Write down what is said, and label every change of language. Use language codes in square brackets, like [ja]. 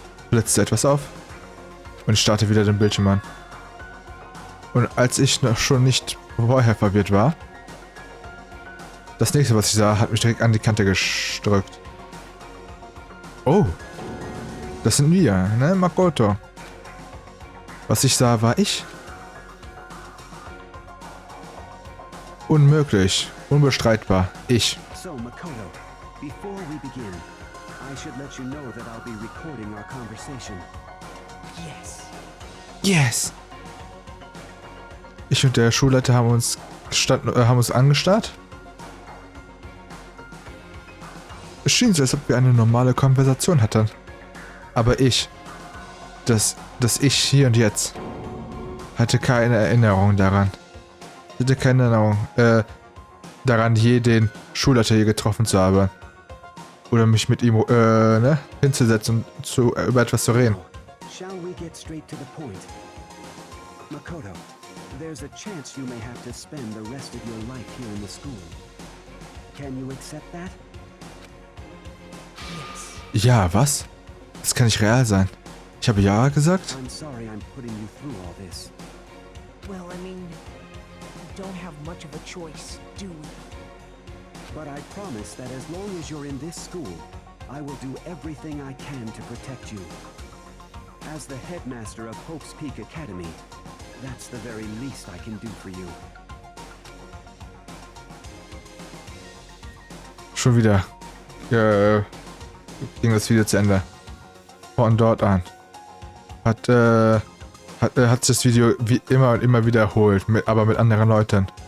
[de] Blitzte etwas auf und ich starte wieder den Bildschirm an. Und als ich noch schon nicht vorher verwirrt war, das nächste, was ich sah, hat mich direkt an die Kante gedrückt. Oh, das sind wir, ne, Makoto. Was ich sah, war ich. Unmöglich, unbestreitbar, ich. [en] So, Makoto, before we begin, I should let you know that I'll be recording our conversation. Yes. Yes! [de] Ich und der Schulleiter haben uns angestarrt. Es schien so, als ob wir eine normale Konversation hatten. Aber das Ich hier und jetzt, hatte keine Erinnerung daran. Ich hatte keine Erinnerung, daran, je den Schulleiter hier getroffen zu haben. Oder mich mit ihm, hinzusetzen und über etwas zu reden. [en] Shall we get straight to the point? Makoto, there's a chance you may have to spend the rest of your life here in the school. Can you accept that? Yes. [de] Ja, was? Das kann nicht real sein. Ich habe ja gesagt? [en] I'm sorry I'm putting you through all this. Well, I mean, we don't have much of a choice, do we? But I promise that as long as you're in this school, I will do everything I can to protect you. As the headmaster of Hope's Peak Academy, that's the very least I can do for you. [de] Schon wieder ging das Video zu Ende. Von dort an hat sich das Video wie immer und immer wiederholt, aber mit anderen Leuten.